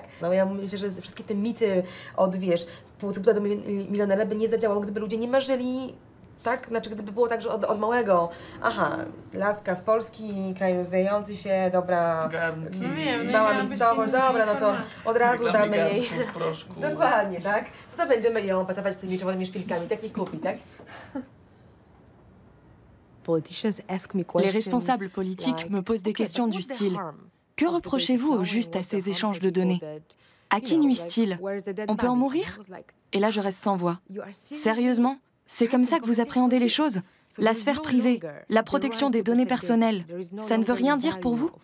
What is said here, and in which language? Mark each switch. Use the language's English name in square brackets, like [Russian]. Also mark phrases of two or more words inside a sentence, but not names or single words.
[Polish] No ja myślę, że wszystkie te mity od, wiesz, półcybuta do milionera by nie zadziałały, gdyby ludzie nie marzyli, tak? Znaczy, gdyby było tak, że od małego, aha, laska z Polski, kraj rozwijający się, dobra, mała miejscowość, dobra, no to od razu damy jej. Dokładnie, tak? Co to będziemy ją patować z tymi czerwonymi szpilkami, tak nie kupi, tak? [French] Les responsables politiques me posent des questions du style « Que reprochez-vous au juste à ces échanges de données? À qui nuisent-ils? On peut en mourir ?» Et là, je reste sans voix. Sérieusement? C'est comme ça que vous appréhendez les choses? La sphère privée, la protection des données personnelles, ça ne veut rien dire pour vous?